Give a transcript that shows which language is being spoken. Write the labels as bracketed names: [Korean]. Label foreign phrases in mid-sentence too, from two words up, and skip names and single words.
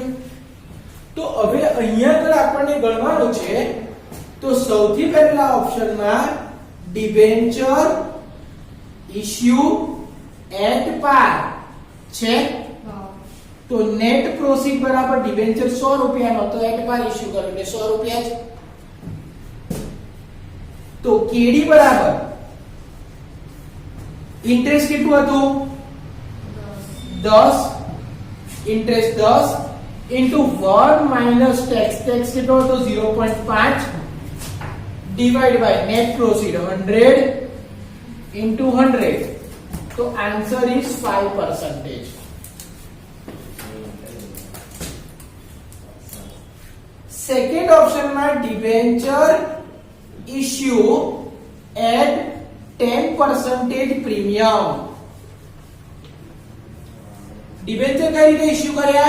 [Gujarati] તો હવે અહીંયા આગળ આપણને ગણવાનું છે, તો સૌથી પહેલા ઓપ્શનમાં [English] debenture issue at par [Gujarati] છે, તો [English] net proceed [Gujarati] બરાબર ડિબેન્ચર 100 રૂપિયાનો, તો [English] at par issue [Gujarati] કરો એટલે 100 રૂપિયા જ. તો કેડી બરાબર ઇન્ટરેસ્ટ કેટલું હતું? [English] 10, ઇન્ટરેસ્ટ 10 into 1 minus tax, tax [Gujarati] કેટલો હતો? [English] 0.5 divide by net proceed 100 into 100, તો answer is 5%. second option debenture issue at 10% premium. [Gujarati] ડિબેન્ચર કઈ રીતે ઇશ્યુ કર્યા?